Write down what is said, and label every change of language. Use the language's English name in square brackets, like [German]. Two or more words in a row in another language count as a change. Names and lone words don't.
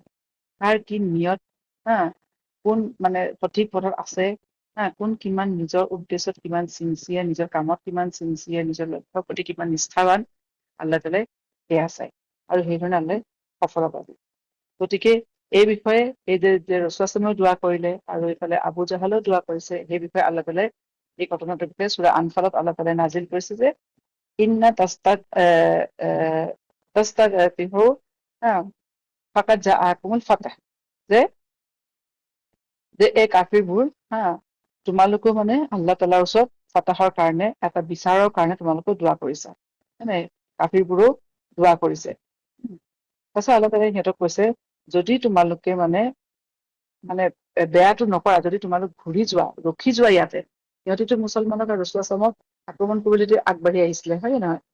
[Assamese] কাৰ কি নিয়ত, কোন মানে সঠিক পথত আছে, কোন কিমান নিজৰ উদ্দেশ্যত কিমান চিনচিয়াৰ, নিজৰ কামত কিমান চিনচিয়াৰ, নিজৰ লক্ষ্যৰ প্ৰতি কিমান নিষ্ঠাৱান, আল্লাহ তাআলাই সেয়া চায়। আৰু সেইধৰণে আল্লাহ সফলতা দিয়ে। গতিকে এই বিষয়ে যে ৰচুলামে দোৱা কৰিলে আৰু এইফালে আবু জাহলেও দোৱা কৰিছে, সেই বিষয়ে আল্লাহ তাআলাই এই ঘটনাটোৰ বিষয়ে সূৰা আনফালত আল্লাহ তাআলাই নাজিল কৰিছে যে [Arabic] إن تستغفروا فقد جاءكم الفتح, [Assamese] যে এই কাফিৰবোৰ তোমালোকেও মানে আল্লাহ তাআলাৰ ওচৰত ফাতাহৰ কাৰণে, এটা বিচাৰৰ কাৰণে তোমালোকে দোৱা কৰিছা। মানে কাফিৰবোৰেও দোৱা কৰিছে। তাৰপিছত আল্লাহ তাআলাই সিহঁতক কৈছে, যদি তোমালোকে মানে বেয়াটো নকৰা, যদি তোমালোক ঘূৰি যোৱা, ৰখি যোৱা ইয়াতে, সিহঁতিতো মুছলমানক আৰু ৰচুলামক আক্ৰমণ কৰিবলৈ আগবাঢ়ি আহিছিলে, হয় নে নহয়?